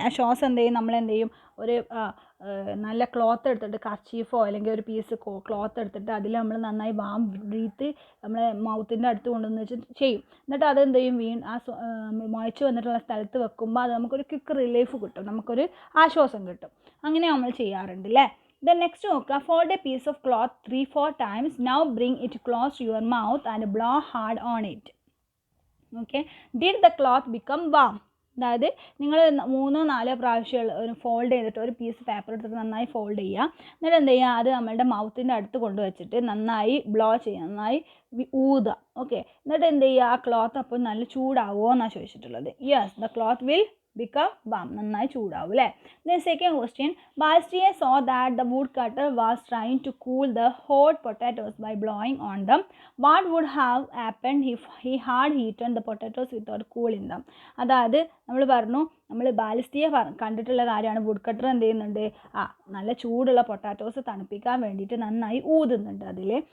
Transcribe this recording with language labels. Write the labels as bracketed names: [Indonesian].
[Malayalam] ആ ശ്വാസം എന്ത് ചെയ്യും, നമ്മളെന്ത് ചെയ്യും, ഒരു നല്ല ക്ലോത്ത് എടുത്തിട്ട് കർച്ചീഫോ അല്ലെങ്കിൽ ഒരു പീസ് ക്ലോത്ത് എടുത്തിട്ട് അതിൽ നമ്മൾ നന്നായി വാം ബ്രീത്ത് നമ്മളെ മൗത്തിൻ്റെ അടുത്ത് കൊണ്ടുവന്ന് വെച്ചിട്ട് ചെയ്യും. എന്നിട്ട് അതെന്ത് ചെയ്യും, മുഴച്ച് വന്നിട്ടുള്ള സ്ഥലത്ത് വെക്കുമ്പോൾ അത് നമുക്കൊരു ക്വിക്ക് റിലീഫ് കിട്ടും, നമുക്കൊരു ആശ്വാസം കിട്ടും. അങ്ങനെ നമ്മൾ ചെയ്യാറുണ്ട് അല്ലേ? [English] The next നോക്കുക, fold a piece of cloth 3-4 times. Now bring it close to your mouth and blow hard on it. Okay, did the cloth become warm? [Malayalam] അതായത് നിങ്ങൾ 3-4 പ്രാവശ്യം ഒരു ഫോൾഡ് ചെയ്തിട്ട് ഒരു പീസ് പേപ്പർ എടുത്തിട്ട് നന്നായി ഫോൾഡ് ചെയ്യുക. എന്നിട്ട് എന്ത് ചെയ്യുക, അത് നമ്മളുടെ മൗത്തിൻ്റെ അടുത്ത് കൊണ്ടുവച്ചിട്ട് നന്നായി ബ്ലോ ചെയ്യുക, നന്നായി ഊതുക. ഓക്കെ, എന്നിട്ട് എന്ത് ചെയ്യുക, ആ ക്ലോത്ത് അപ്പോൾ നല്ല ചൂടാവുമോ എന്നാണ് ചോദിച്ചിട്ടുള്ളത്. [English] yes, the cloth will become warm, [Malayalam] നന്നായി ചൂടാവും അല്ലേ? [English] Then second question, Balestier saw that the woodcutter was trying to cool the hot potatoes by blowing on them. What would have happened if he had heated the potatoes without cooling them? [Malayalam] അതായത് നമ്മൾ പറഞ്ഞു, നമ്മൾ ബാലിസ്റ്റിയെ കണ്ടിട്ടുള്ള കാര്യമാണ്, would cutter എന്ത് ചെയ്യുന്നുണ്ട്, നല്ല ചൂടുള്ള പൊട്ടാറ്റോസ് തണുപ്പിക്കാൻ വേണ്ടിയിട്ട് നന്നായി ഊതുന്നുണ്ട് അതിൽ.